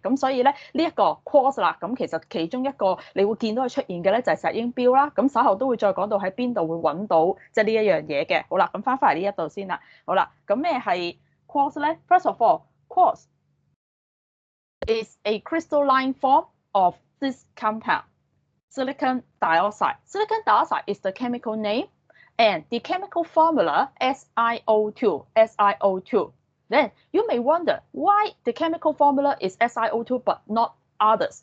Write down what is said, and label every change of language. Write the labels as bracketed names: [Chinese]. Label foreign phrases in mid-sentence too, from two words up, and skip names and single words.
[Cantonese] 咁所以咧呢一個 quartz 啦，咁其實其中一個你會見到佢出現嘅咧就係石英錶啦。咁稍後都會再講到喺邊度會揾到即係呢一樣嘢嘅。好啦，咁翻返嚟呢一度先啦。好啦，咁咩係 quartz 咧 [English] ？First of all, quartz is a crystalline form of this compound, silicon dioxide. Silicon dioxide is the chemical name, and the chemical formula SiO2. SiO2. Then you may wonder why the chemical formula is SiO2 but not others.